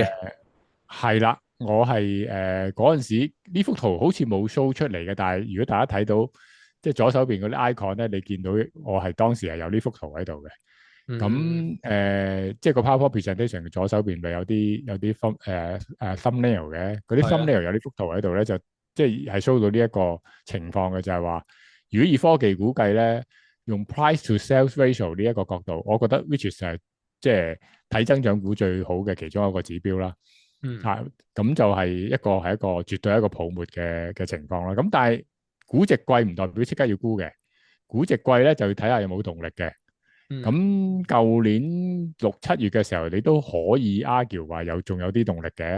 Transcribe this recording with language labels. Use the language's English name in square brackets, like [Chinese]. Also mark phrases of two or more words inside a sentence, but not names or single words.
[Cantonese] 係啦，我係嗰陣時呢幅圖好似冇 show 出嚟嘅，但係如果大家睇到即係左手邊嗰啲 icon 咧，你見到我係當時係有呢幅圖喺度嘅。咁即係個 [English] PowerPoint presentation [Cantonese] 嘅左手邊咪有啲thumbnail 嘅，嗰啲 thumbnail 有呢幅圖喺度咧，就即係 show 到呢一個情況嘅，就係話如果以科技估計咧，用 [English] price to sales ratio [Cantonese] 呢一個角度，我覺得 [English] which is [Cantonese] 係即係睇增長股最好嘅其中一個指標啦。嗯咁就係一個絕對一個泡沫嘅情況啦。咁但係估值貴唔代表即刻要沽嘅，估值貴咧就要睇下有冇動力嘅。嗯，咁舊年6、7月嘅時候，你都可以 argue 話仲有啲動力嘅。